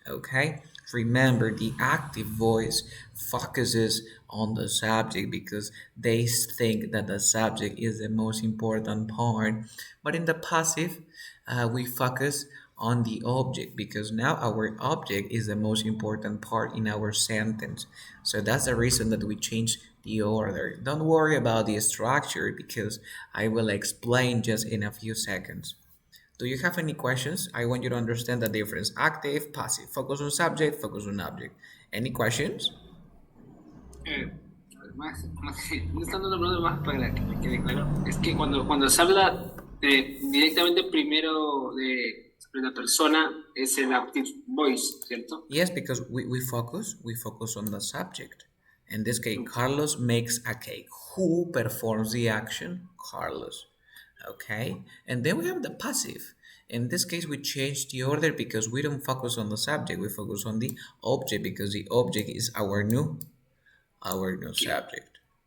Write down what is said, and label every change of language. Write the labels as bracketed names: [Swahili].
[English] Okay, remember the active voice focuses on the subject because they think that the subject is the most important part, but in the passive, we focus on the object because now our object is the most important part in our sentence. So that's the reason that we change the order. Don't worry about the structure because I will explain just in a few seconds. Do you have any questions? I want you to understand the difference. Active, passive. Focus on subject, focus on object. Any questions? [Spanish] Eh, me están dando una pregunta más para que me quede claro. Es que cuando se habla directamente primero de la persona, es el active voice, ¿cierto? [English] Yes, because we focus on the subject. In this case, Carlos makes a cake. Who performs the action? Carlos. Okay, and then we have the passive. In this case, we change the order because we don't focus on the subject. We focus on the object because the object is our new subject.